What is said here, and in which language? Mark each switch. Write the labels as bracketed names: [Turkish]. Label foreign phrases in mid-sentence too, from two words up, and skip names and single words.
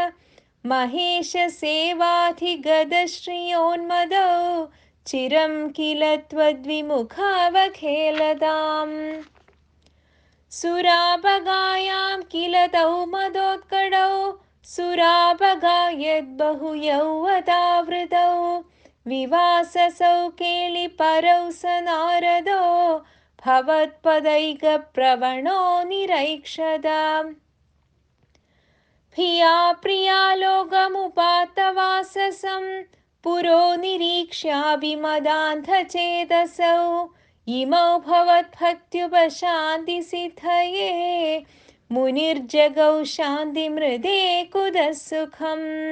[Sanskrit] മഹേശസേവാധിഗതശ്രിയോന്മദോ ചിരം കില ത്വദ്വിമുഖാവഖേലതാം സുരാപഗായാം കില തൗ മദോത്കടൗ സുരാപഗായദ്ബഹുയൗവതാവൃതൗ വിവാസസൗ കേളിപരൗ स नारदो भवत्पदैकप्रवणो निरैक्षदा भिया प्रियालोकमुपातवाससं पुरो निरीक्ष्याभिमदान्धचेतसौ इमौ भवद्भक्त्युपशान्तिसिद्धये मुनिर्जगौ शान्तिमृदे कुतः सुखम्